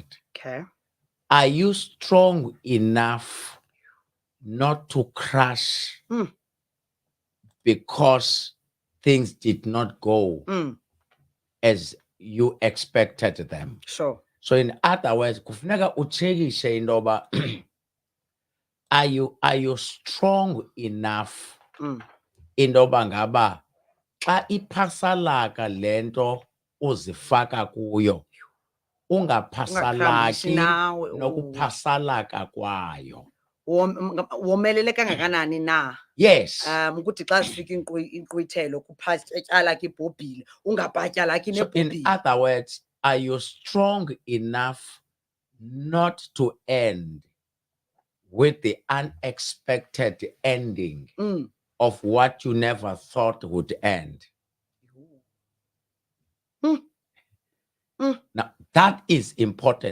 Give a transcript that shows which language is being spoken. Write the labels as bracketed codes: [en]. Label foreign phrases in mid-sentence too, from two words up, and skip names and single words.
[en] Okay. Are you strong enough not to crash because things did not go as you expected them? Sure. So in other words, [xh] kufuneka uchekishe indoba, [en] are you strong enough [xh] indoba ngaba xa iphasalaka lento uzifaka kuyo ungaphasalaki nokuphasalaka kwayo? Womelele kangakanani na? [en] Yes. [xh] Ukuthi xa sifika inkqwithelo kuphatyala ke ibhobhile ungabhatyala ke nebhobhile. [en] In other words, are you strong enough not to end with the unexpected ending of what you never thought would end? Now, that is important.